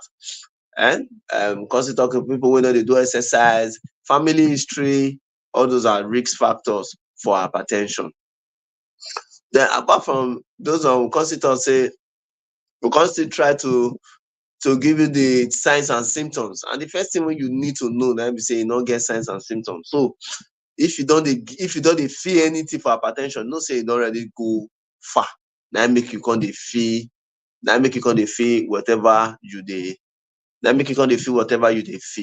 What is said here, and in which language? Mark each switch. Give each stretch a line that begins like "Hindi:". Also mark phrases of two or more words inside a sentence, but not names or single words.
Nigerian Pidgin: And because you talk to people wey no dey do exercise, family history, all those are risk factors for hypertension. Then apart from those one, we consider say we come still try to give you the signs and symptoms. And the first thing wey you need to know na be say you no get signs and symptoms. So if you don dey feel anything for hypertension, know say you don already go far. Na make you come dey feel whatever you dey feel.